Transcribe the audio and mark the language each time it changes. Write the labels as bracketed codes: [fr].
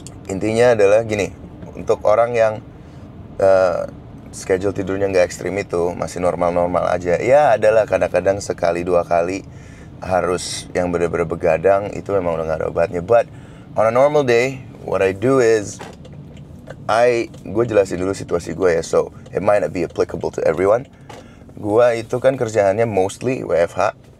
[id] Intinya adalah gini, untuk orang yang schedule tidurnya nggak ekstrim itu, masih normal-normal aja. Ya adalah kadang-kadang sekali dua kali harus yang bener-bener begadang, itu memang udah nggak ada obatnya. [en] But on a normal day, what I do is [id] gue jelasin dulu situasi gue ya, [en] so it might not be applicable to everyone. [id] Gue itu kan kerjaannya mostly WFH.